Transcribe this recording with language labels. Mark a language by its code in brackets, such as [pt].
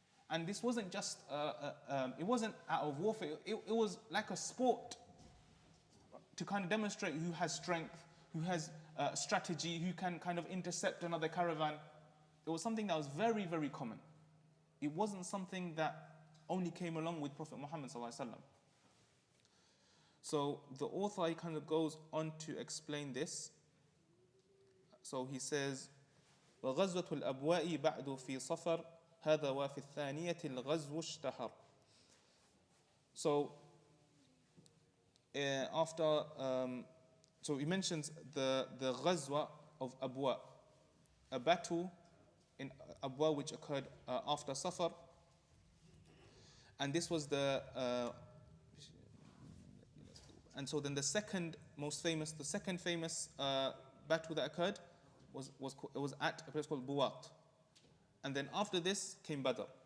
[en] And this wasn't just, it wasn't out of warfare, it was like a sport to kind of demonstrate who has strength, who has strategy, who can kind of intercept another caravan. It was something that was very, very common. It wasn't something that only came along with Prophet Muhammad ﷺ. So the author kind of goes on to explain this. So he says, [ar] وغزوة الأبواء بعد في صفر هذا وفي الثانية الغزو اشتهر. [en] So after, so he mentions the ghazwa of Abwa, a battle in Abwa which occurred after Safar, and this was and so then the second famous battle that occurred was at a place called Buwat, and then after this came Badr.